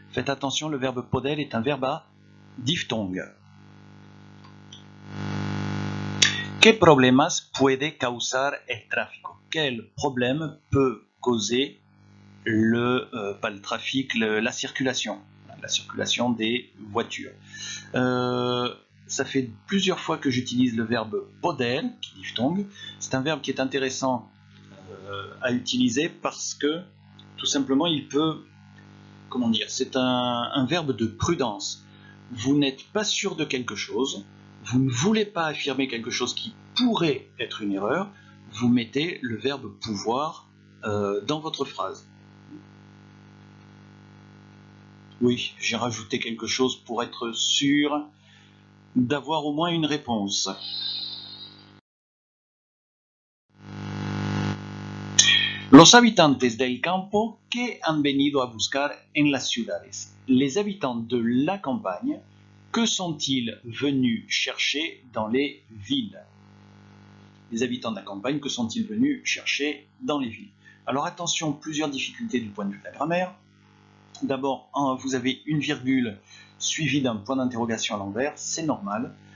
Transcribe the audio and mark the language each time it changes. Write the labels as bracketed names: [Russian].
[French] Faites attention, le verbe poder est un verbe à diphtongue. [Spanish] ¿Qué problemas puede causar el tráfico? [French] Quel problème peut causer pas le trafic, la circulation des voitures? Ça fait plusieurs fois que j'utilise le verbe poder, qui est diphtongue. C'est un verbe qui est intéressant à utiliser parce que tout simplement il peut, comment dire, c'est un verbe de prudence. Vous n'êtes pas sûr de quelque chose, vous ne voulez pas affirmer quelque chose qui pourrait être une erreur, vous mettez le verbe pouvoir dans votre phrase. Oui, j'ai rajouté quelque chose pour être sûr d'avoir au moins une réponse. [Spanish] Los habitantes del campo, ¿qué han venido a buscar en las ciudades? [French] Les habitants de la campagne, que sont-ils venus chercher dans les villes? Les habitants de la campagne, que sont-ils venus chercher dans les villes? Alors attention, plusieurs difficultés du point de vue de la grammaire. D'abord, vous avez une virgule suivie d'un point d'interrogation à l'envers, c'est normal.